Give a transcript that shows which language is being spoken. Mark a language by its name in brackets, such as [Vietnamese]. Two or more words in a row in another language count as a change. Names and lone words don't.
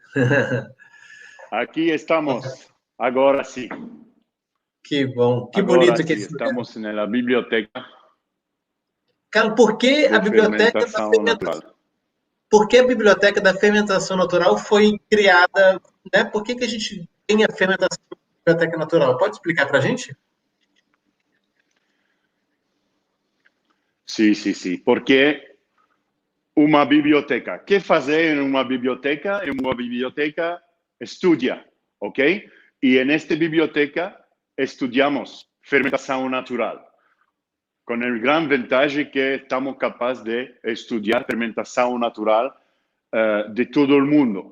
[Spanish] Aquí estamos. Agora sí. [Portuguese] Que bom. Que Agora bonito [Spanish] sí, [Portuguese] que esse [Spanish] estamos en la biblioteca. [Portuguese] Carlos, por que a biblioteca da fermentação natural? Por que a biblioteca da fermentação natural foi criada? Né? Por que a gente tem a fermentação da biblioteca natural? Pode explicar para a gente? [Spanish] Sí, sí, sí. Porque una biblioteca. ¿Qué hacer en una biblioteca? En una biblioteca estudia, ¿ok? Y en esta biblioteca estudiamos fermentación natural, con el gran ventaja que estamos capaces de estudiar fermentación natural de todo el mundo.